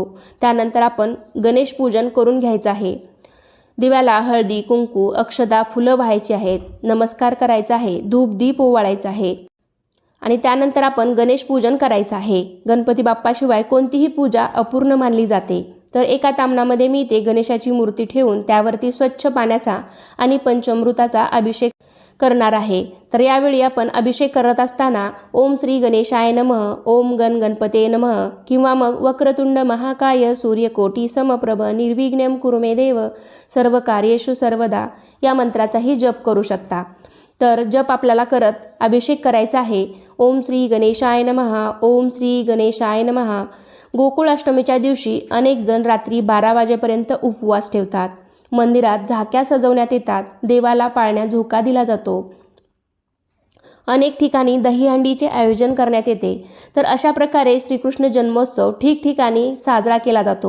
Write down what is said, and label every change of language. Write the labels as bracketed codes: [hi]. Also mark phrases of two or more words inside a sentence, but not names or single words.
[mr] त्यानंतर आपण गणेश पूजन करून घ्यायचं आहे। दिव्याला हळदी कुंकू, अक्षता, फुलं व्हायची आहेत, नमस्कार करायचा आहे, धूप दीप ओवाळायचा आहे आणि त्यानंतर आपण गणेश पूजन करायचं आहे। गणपती बाप्पाशिवाय कोणतीही पूजा अपूर्ण मानली जाते। तर एका तामणामध्ये मी ते गणेशाची मूर्ती ठेवून त्यावरती स्वच्छ पाण्याचा आणि पंचामृताचा अभिषेक करणार आहे। तर यावेळी आपण अभिषेक करत असताना [sa] ओम श्री गणेशाय नमः, ओम गण गणपते नमः [mr] किंवा मग [sa] वक्रतुंड महाकाय सूर्यकोटी समप्रभ निर्विघ्नं कुरु मे देव सर्व कार्येषु सर्वदा [mr] या मंत्राचाही जप करू शकता। तर जप आपल्याला करत अभिषेक करायचा आहे। [sa] ओम श्री गणेशाय नमः, ओम श्री गणेशाय नमः। [mr] गोकुळाष्टमीच्या दिवशी अनेक जण रात्री 12 वाजेपर्यंत उपवास ठेवतात। मंदिरात झाक्या सजवण्यात येतात, देवाला पाळण्या झोका दिला जातो। अनेक ठिकाणी दहीहंडीचे आयोजन करण्यात येते। तर अशा प्रकारे श्रीकृष्ण जन्मोत्सव ठिकठिकाणी साजरा केला जातो।